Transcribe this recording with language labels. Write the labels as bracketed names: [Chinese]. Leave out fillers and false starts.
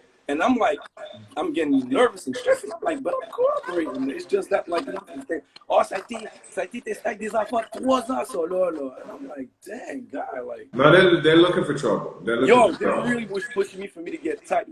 [English] And I'm like, I'm getting nervous and stressed. I'm like, but I'm cooperating. It's just that, like, oh, [French] ça a été testé avec des enfants de 3 ans, ça, là. [English] And I'm like, dang, guy, like. No, they're looking for trouble. They really was pushing me for me to get tight.